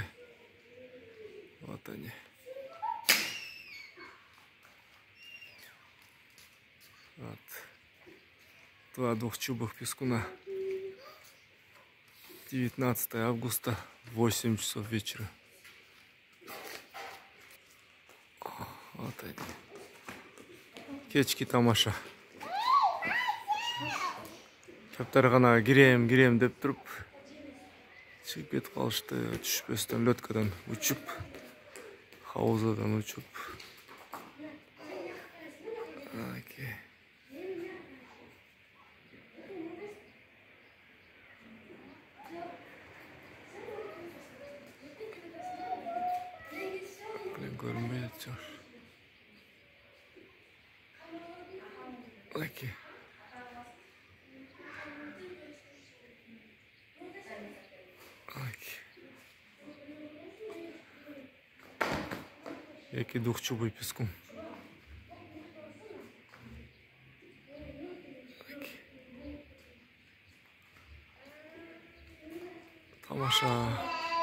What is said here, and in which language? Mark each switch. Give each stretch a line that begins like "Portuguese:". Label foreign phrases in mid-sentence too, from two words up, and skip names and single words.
Russian: Вот они. Вот. Два двухчубых пескуна. 19 августа, 8 часов вечера. Вот они.
Kyrgyz: Кечки тамаша. Кептер гана кирем деп туруп чыгып кетип калышты. Түшпөстөн лёткадан учуп, хаузадан учуп.
Turkish: Окей. Görünmeye çalışıyor.
Kyrgyz: Окей. Окей. Эки
Russian: двухчубый пескун.
Kyrgyz: Окей. Тамаша.